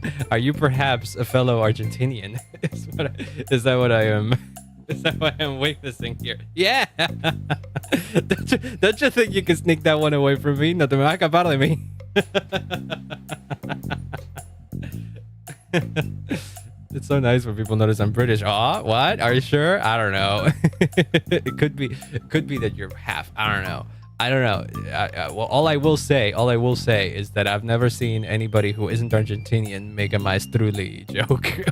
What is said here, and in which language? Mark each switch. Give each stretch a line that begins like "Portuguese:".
English: Are you perhaps a fellow Argentinian? Is that what I am? Is that what I'm witnessing here? Yeah. Don't you think you can sneak that one away from me?
Spanish: No te me va a escapar de mí.
English: It's so nice when people notice I'm British. Oh, what? Are you sure? I don't know. It could be that you're half. I don't know. Well, all I will say is that I've never seen anybody who isn't Argentinian make a maestruli joke.